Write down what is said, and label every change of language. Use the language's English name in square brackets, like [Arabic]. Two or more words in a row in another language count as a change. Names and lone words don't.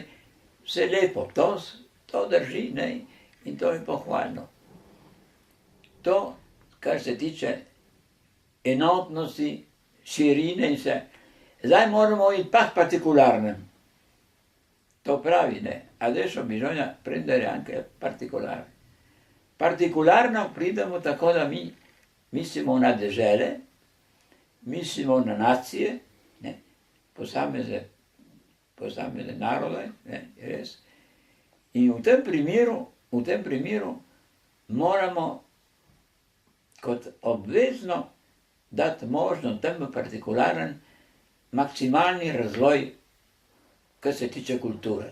[Slovenian] Vse lepo, to drži, in to je pohvalno. To, kar se tiče enotnosti, širine in vse. Zdaj moramo iti pa k partikularnem. To pravi, [Italian] adesso bisogna prendere anche particolare. [Slovenian] Partikularno pridemo tako, da mi mislimo na dežele, mislimo na nacije, posamezne narode, res. In v tem primeru moramo kot obvezno dati možnost temu partikularen maksimalni razvoj, kar se tiče kulture.